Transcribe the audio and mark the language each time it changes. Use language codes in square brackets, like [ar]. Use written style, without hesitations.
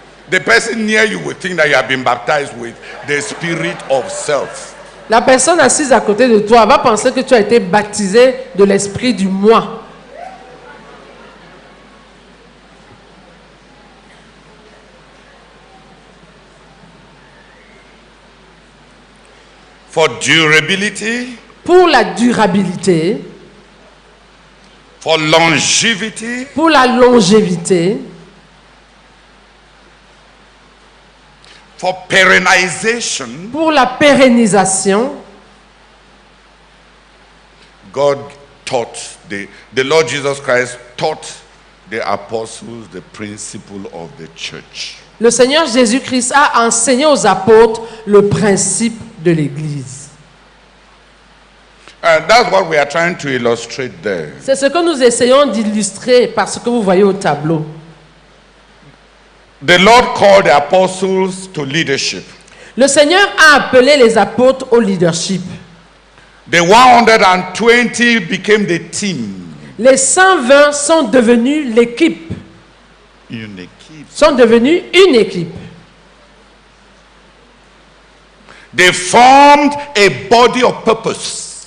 [en] The person near you will think that you have been baptized with the spirit of self. [fr] La personne assise à côté de toi va penser que tu as été baptisé de l'esprit du moi. [en] For durability, [fr] pour la durabilité, [en] for longevity, [fr] pour la longévité, [en] for perennisation, [fr] pour la pérennisation, [en] God taught, the Lord Jesus Christ taught the apostles the principle of the church. [fr] Le Seigneur Jésus-Christ a enseigné aux apôtres le principe de l'Église. [en] And that's what we are trying to illustrate there. [fr] C'est ce que nous essayons d'illustrer par ce que vous voyez au tableau. [en] The Lord called the apostles to leadership. [fr] Le Seigneur a appelé les apôtres au leadership. [en] The 120 became the team. [fr] Les 120 sont devenus l'équipe. Une équipe. Sont devenus une équipe. [en] They formed a body of purpose.